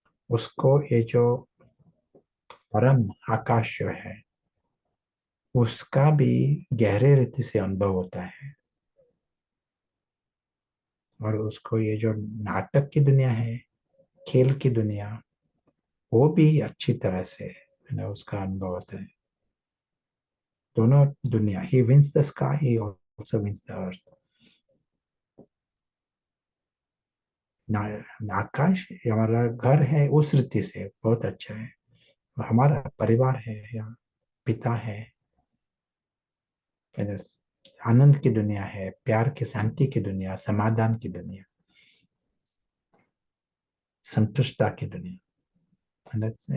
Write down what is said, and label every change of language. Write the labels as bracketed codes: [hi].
[hi] उसको ये जो परम आकाश जो है, उसका भी गहरे रीति से अनुभव होता है। और उसको ये जो नाटक की दुनिया है, खेल की दुनिया, वो भी अच्छी तरह से है ना, उसका अनुभव होता है। दोनों दुनिया, [en] he wins the sky, he also wins the earth। [hi] आकाश हमारा घर है, उस रीति से बहुत अच्छा है। हमारा परिवार है या पिता है, आनंद की दुनिया है, प्यार की, शांति की दुनिया, समाधान की दुनिया, संतुष्टता की दुनिया, है ना।